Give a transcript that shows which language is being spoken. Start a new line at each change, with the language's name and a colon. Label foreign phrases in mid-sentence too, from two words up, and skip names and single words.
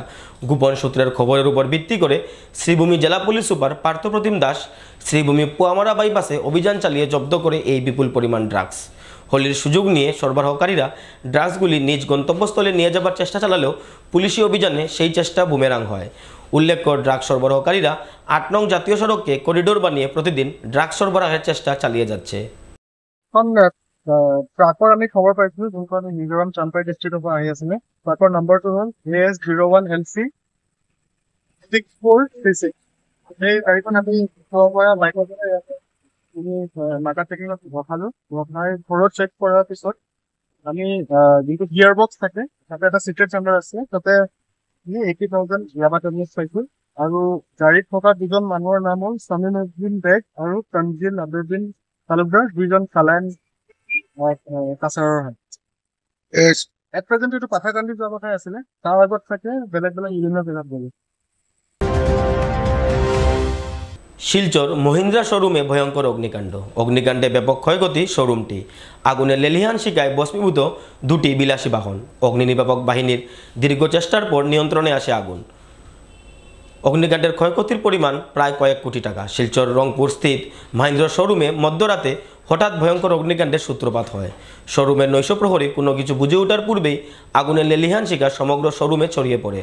Bangla: গোপন সূত্রের খবরের উপর ভিত্তি করে শ্রীভূমি জেলা পুলিশ সুপার পার্থপ্রতিম দাস শ্রীভূমি পোয়ামারা বাইপাসে অভিযান চালিয়ে জব্দ করে এই বিপুল পরিমাণ ড্রাগস। হোলির সুযোগ নিয়ে সরবরাহকারীরা ড্রাগসগুলি নিজ গন্তব্যস্থলে নিয়ে যাবার চেষ্টা চালালেও পুলিশি অভিযানে সেই চেষ্টা বুমেরাং হয়। উল্লেখ্য, ড্রাগ সরবরাহকারীরা 8 নং জাতীয় সড়ককে করিডোর বানিয়ে প্রতিদিন ড্রাগ সরবরাহের চেষ্টা চালিয়ে যাচ্ছে।
Assamese: ট্ৰাকৰ আমি খবৰ পাইছিলোঁ যোনখন মিজোৰাম চাম্পাই ডিষ্ট্ৰিক্টৰ পৰা আহি আছিলে। ট্ৰাকৰ নম্বৰটো হ'ল AS01LC 6436। সেই গাড়ীখন আমি পৰা বাইকৰ পৰা ইয়াতে মাৰ্কেট চেকিঙত ৰখালোঁ। ৰখাই ঘৰত চেক কৰাৰ পিছত আমি যোনটো গিয়াৰ বক্স থাকে তাতে এটা
English: secret chamber
Assamese: আছে, তাতে 80,000 ইয়াবা টেবলেটছ পাইছোঁ। আৰু গাড়ীত থকা দুজন মানুহৰ নাম হ'ল সামিন উদ্দিন বেগ আৰু তনজিল আবেদিন তালুকদাৰ, দুইজন চালান কাছাৰৰ হয়।
English: at present
Assamese: এইটো পাথাৰকান্দি যোৱা কথাই আছিলে, তাৰ আগত থাকে বেলেগ বেলেগ বিভিন্ন জেগাত গ'ল।
Bangla: শিলচর মহিন্দ্রা শোরুমে ভয়ঙ্কর অগ্নিকাণ্ডে ব্যাপক ক্ষয়ক্ষতি শোরুমটি। আগুনে লেলিহান শিকায় ভস্মীভূত দুটি বিলাসী বাহন। অগ্নি নির্বাপক বাহিনীর দীর্ঘ চেষ্টার পর নিয়ন্ত্রণে আসে আগুন। অগ্নিকাণ্ডের ক্ষয়ক্ষতির পরিমাণ প্রায় কয়েক কোটি টাকা। শিলচর রংপুর স্থিত মহিন্দ্রা শোরুমে মধ্যরাতে হঠাৎ ভয়ঙ্কর অগ্নিকাণ্ডের সূত্রপাত হয়। শোরুমের নৈশ প্রহরী কোনো কিছু বুঝে ওঠার পূর্বেই আগুনের লেলিহান শিখা সমগ্র শোরুমে ছড়িয়ে পড়ে।